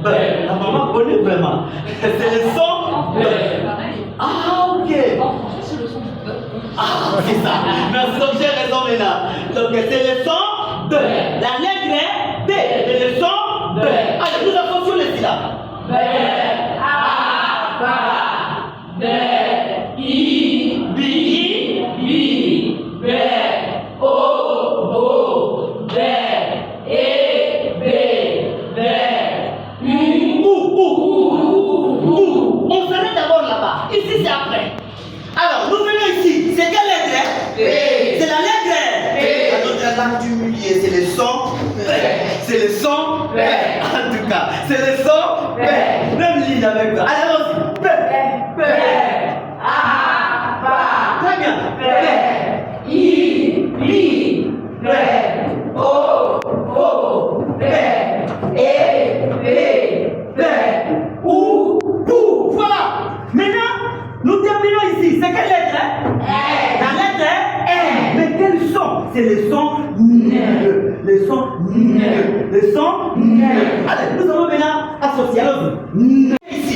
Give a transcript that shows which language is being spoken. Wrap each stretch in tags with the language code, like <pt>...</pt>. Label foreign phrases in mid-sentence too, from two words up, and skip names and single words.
<fr>La maman connaît vraiment. C'est le son B. Ah ok. Ah, c'est ça. Merci, donc j'ai raison maintenant. Donc c'est le son B. La lettre B. Et le son B. Allez, nous associons les syllabes. B, A, B, B, I, B, B, B, O, O, B, E, B, B, U, On s'arrête d'abord là-bas. Ici, c'est après. Alors, nous venons ici. C'est quelle lettre? B. C'est la lettre B. Dans notre langue du milieu, c'est le son B. C'est le son B. En tout cas, c'est le son B. Même ligne avec toi. Allez, allons-y. B. B. A. B. Très bien. B. I. B. B. O. O. B. E. B. B. U. Voilà. Maintenant, nous terminons ici. C'est quelle lettre? La lettre R. Mais quel son? C'est le son N. Le son N. Le son N. Allez, nous allons maintenant associer. Allons-y. Ici.</fr>